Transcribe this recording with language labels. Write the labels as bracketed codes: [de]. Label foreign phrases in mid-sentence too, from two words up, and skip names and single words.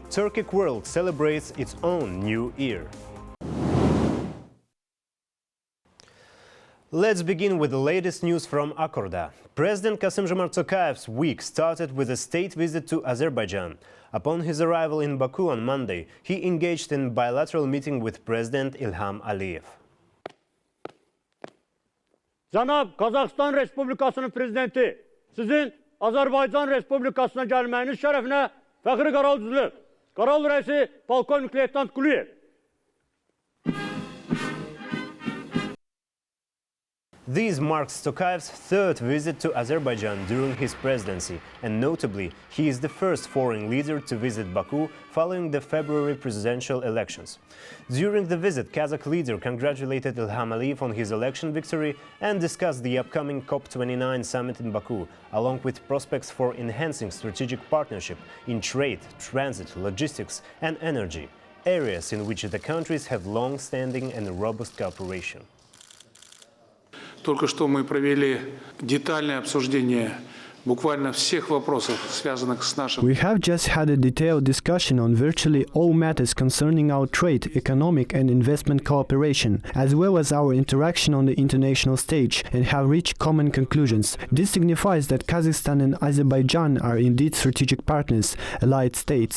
[en] Turkic world celebrates its own new year. Let's begin with the latest news from Akorda. President Kassym-Jomart Tokayev's week started with a state visit to Azerbaijan. Upon his arrival in Baku on Monday, he engaged in a bilateral meeting with President Ilham Aliyev. [az] Cənab Qazaqstan Respublikasının prezidenti, sizin Azərbaycan Respublikasına gəlməyiniz şərəfinə fəxri qaral düzülüb. Qaral rəisi Polkovnik Leytenant Quliyev. [en] This marks Tokayev's third visit to Azerbaijan during his presidency, and notably, he is the first foreign leader to visit Baku following the February presidential elections. During the visit, Kazakh leader congratulated Ilham Aliyev on his election victory and discussed the upcoming COP29 summit in Baku, along with prospects for enhancing strategic partnership in trade, transit, logistics and energy, areas in which the countries have long-standing and robust cooperation. [ru] Только что мы провели детальное обсуждение буквально всех вопросов, связанных с нашим... [en] We have just had a detailed discussion on virtually all matters concerning our trade, economic and investment cooperation, as well as our interaction on the international stage, and have reached common conclusions. This signifies that Kazakhstan and Azerbaijan are indeed strategic partners, allied states.